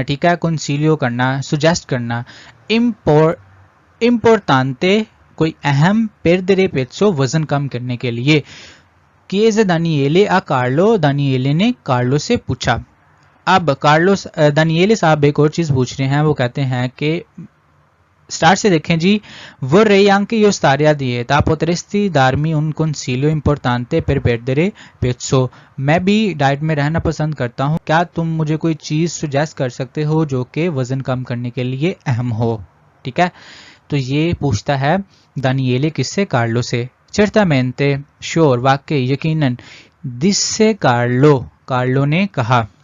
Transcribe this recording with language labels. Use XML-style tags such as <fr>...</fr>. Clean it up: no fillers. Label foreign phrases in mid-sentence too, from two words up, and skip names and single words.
<hi>ठीक है, कंसीलियो करना, सुजेस्ट करना। इम्पोर्टांते कोई अहम,</hi> <it>perdere peso</it> <hi>वजन कम करने के लिए। किए दानिएले आ कार्लो, दानिएले ने कार्लो से पूछा। अब कार्लोस दानिएले साहब एक और चीज पूछ रहे हैं, वो कहते हैं कि स्टार्ट से देखें जी, वो</hi> <it>anche io stare a dieta potresti darmi un consiglio importante per perdere peso।</it> <hi>मैं भी डाइट में रहना पसंद करता हूँ, क्या तुम मुझे कोई चीज सुजेस्ट कर सकते हो जो कि वजन कम करने के लिए अहम हो। ठीक है, तो ये पूछता है दानिएले किससे, कार्लो से। certamente, श्योर, वाकई, यकीनन, दिससे कार्लो, कार्लो ने कहा।</hi>